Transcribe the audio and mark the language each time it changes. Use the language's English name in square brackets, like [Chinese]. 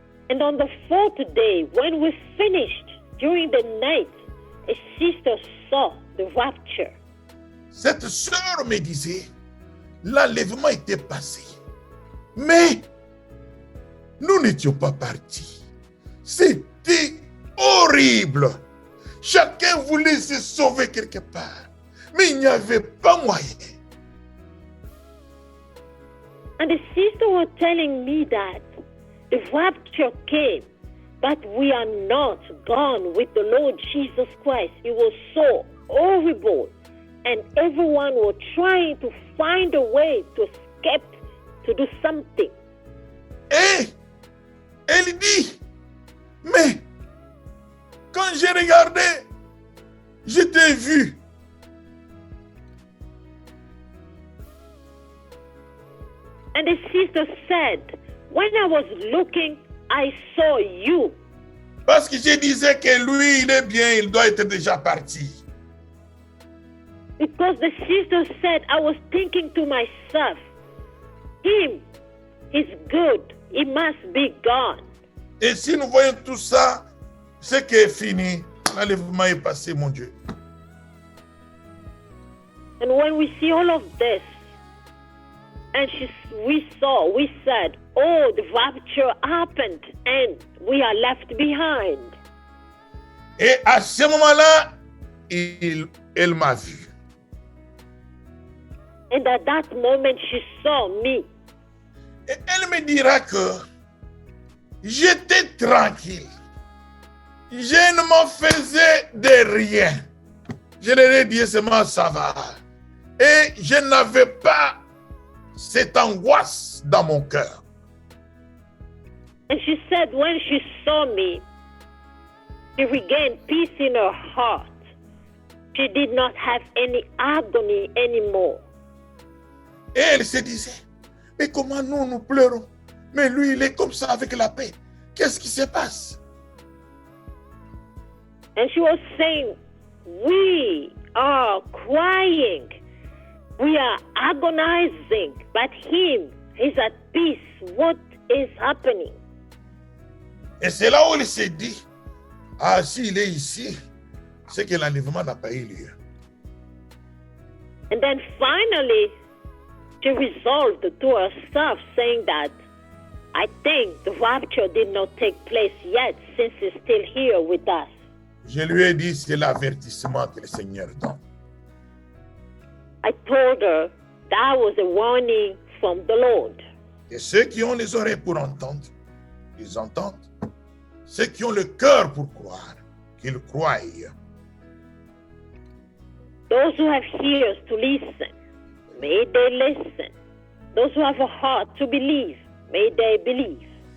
[English] And on the fourth day, when we finished, during the night, a sister saw the rapture. [French] Cette sœur me disait, l'enlèvement était passé. Mais nous n'étions pas partis. C'était horrible. Chacun voulait se sauver quelque part. Mais il n'y avait pas moyen. [English] And the sister was telling me that the rapture came, but we are not gone with the Lord Jesus Christ. It was so horrible. And everyone was trying to find a way to escape, to do something. [French] Et elle dit, mais quand j'ai regardé, je t'ai vu. [English] And the sister said, when I was looking, I saw you. [French] Parce que je disais que lui, il est bien, il doit être déjà parti. [English] Because the sister said, I was thinking to myself, him, he's good, he must be gone. [French] Et si nous voyons tout ça, c'est que fini. L'enlèvement est passé, mon Dieu. [English] And when we see all of this, and we said, oh, the rapture happened, and we are left behind. [French] Et à ce moment-là, elle m'a vu. [English] And at that moment, she saw me. [French] Et elle me dira que j'étais tranquille. Je ne m'en faisais de rien. Je leur ai dit seulement ça va. Et je n'avais pas cette angoisse dans mon cœur. [English] And she said when she saw me, she regained peace in her heart. She did not have any agony anymore. [French] Et elle se disait, mais comment nous pleurons? Mais lui, il est comme ça avec la paix. Qu'est-ce qui se passe? [English] And she was saying, we are crying. We are agonizing. But him is at peace. What is happening? [French] Et c'est là où il s'est dit, ah, s'il est ici, c'est que l'enlèvement n'a pas eu lieu. [English] And then finally, she resolved to herself, saying that, I think the rapture did not take place yet, since he's still here with us. [French] Je lui ai dit, c'est l'avertissement que le Seigneur donne. [English] I told her that was a warning from the Lord. [French] Et ceux qui ont les oreilles pour entendre, ils entendent. Ceux qui ont le cœur pour croire, qu'ils croient. [English] Those who have ears to listen, may they listen. Those who have a heart to believe, may they believe.